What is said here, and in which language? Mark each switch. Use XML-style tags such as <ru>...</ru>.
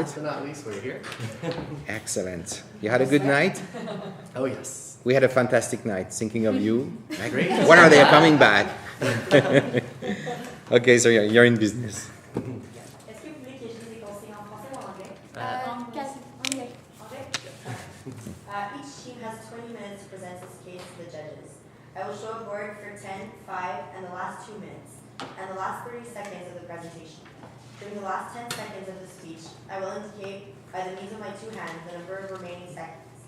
<en>Last but not least, we're here. Excellent. You had a good night? Oh, yes. We had a fantastic night. Thinking of you. Great. When are they coming back? Okay, so you're in business.</en> <fr>Est-ce que vous voulez que je dise des conseils en français ou en anglais? Anglais.</fr> <en>Each team has 20 minutes to present its case to the judges. I will show a board for 10, 5, and the last 2 minutes, and the last 30 seconds of the presentation. During the last 10 seconds of the speech, I will indicate by the means of my 2 hands the number of remaining seconds.</en>